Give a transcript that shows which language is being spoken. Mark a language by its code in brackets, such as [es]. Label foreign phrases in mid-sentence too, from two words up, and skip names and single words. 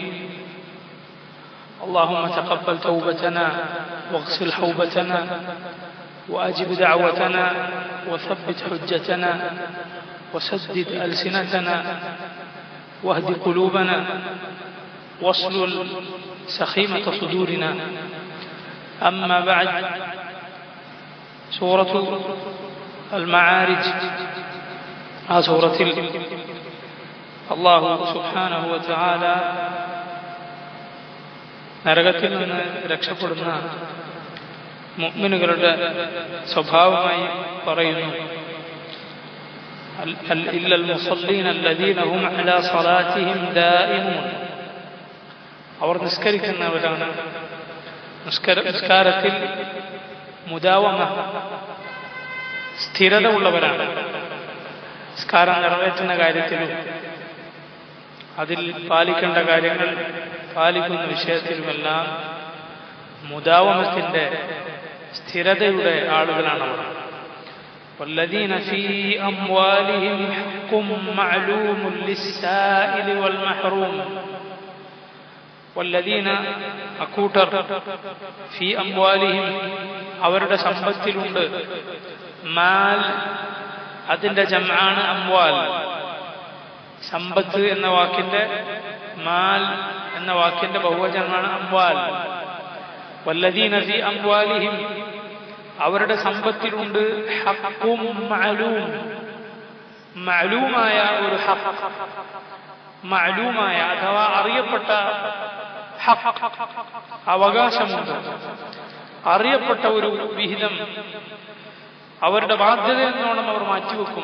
[ar] اللهم تقبل توبتنا واغسل حوبتنا وأجب دعوتنا وثبت حجتنا وسدد ألسنتنا واهد قلوبنا واسلل سخيمة صدورنا. أما بعد، سورة المعارج سورة الله سبحانه وتعالى [ml] നരകത്തിൽ നിന്ന് രക്ഷപ്പെടുന്ന മുഅ്മിനുകളുടെ സ്വഭാവമായി പറയുന്നു. [ar] إلا المصلين الذين هم على صلاتهم دائمون. [ml] അവർ നിസ്കരിക്കുന്നവരാണ്, നിസ്കാരത്തിൽ മുദാവമ സ്ഥിരത ഉള്ളവരാണ്. നിസ്കാരം നിറവേറ്റുന്ന കാര്യത്തിലും അതിൽ പാലിക്കേണ്ട കാര്യങ്ങൾ പാലിക്കുന്ന വിഷയത്തിലുമെല്ലാം മുദാവമത്തിന്റെ സ്ഥിരതയുടെ ആളുകളാണവർ. [ar] والذين في أموالهم حق معلوم للسائل والمحروم. [ml] والذين അക്കൂട്ടർ [ar] في أموالهم [ml] അവരുടെ സമ്പത്തിലുണ്ട്. മാൽ അതിന്റെ ജംആണ് അംവാൽ. സമ്പത്ത് എന്ന വാക്കിന്റെ മാൽ എന്ന വാക്കിന്റെ ബഹുവചനമാണ് അംവാൽ. [ar] والذين في أموالهم [ml] അവരുടെ സമ്പത്തിലുണ്ട് [ar] حقٌّ معلوم, [ml] മഅലൂമായ ഒരു ഹഖ്, മഅലൂമായ അഥവാ അറിയപ്പെട്ട ഹഖ്, അവകാശമുണ്ട്, അറിയപ്പെട്ട ഒരു വിഹിതം അവരുടെ ബാധ്യത എന്നോണം അവർ മാറ്റിവെക്കും.